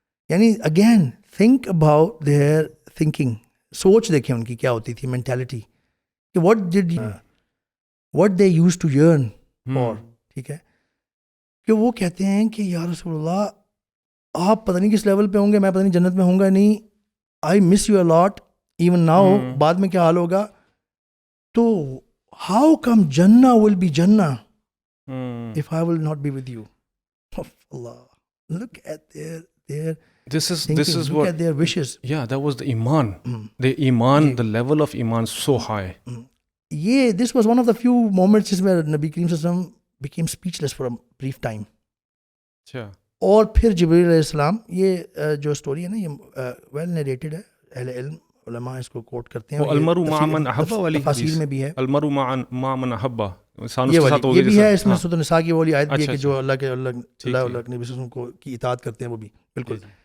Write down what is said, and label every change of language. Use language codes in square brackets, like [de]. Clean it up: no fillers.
[en] یعنی again think about their thinking, [ur] سوچ دیکھیں ان کی کیا ہوتی تھی, مینٹیلٹی, کہ [en] what they used to yearn for. [ur] ٹھیک ہے, کہ وہ کہتے ہیں کہ یا رسول اللہ, آپ پتہ نہیں کس لیول پہ ہوں گے, میں پتہ نہیں جنت میں ہوں گا نہیں, [en] I miss you a lot even now. [ur] بعد میں کیا حال ہوگا, [en] تو how come Jannah will be Jannah if I will not be with you? Allah, look at their This is look what, at their wishes. yeah, that was the iman. The iman, the level of iman so high. This was one of the few moments where Nabi Kareem Sallallahu Alaihi Wasallam became speechless for a brief time. [ur] اچھا, اور پھر جبریل علیہ السلام, یہ جو story ہے نا, یہ ویل نیریٹڈ ہے, اہل علم علماء اس کو کوٹ کرتے ہیں. وہ [ar] المرء مع من احب [ur] والی تفاسیر میں بھی ہے, [ar] المرء مع من احب, [ur] یہ بھی ہے اس میں. سورۃ النساء کی والی آیت بھی ہے کہ جو اللہ کے نبی صلی اللہ علیہ وسلم کو کی اطاعت کرتے ہیں, وہ بھی بالکل.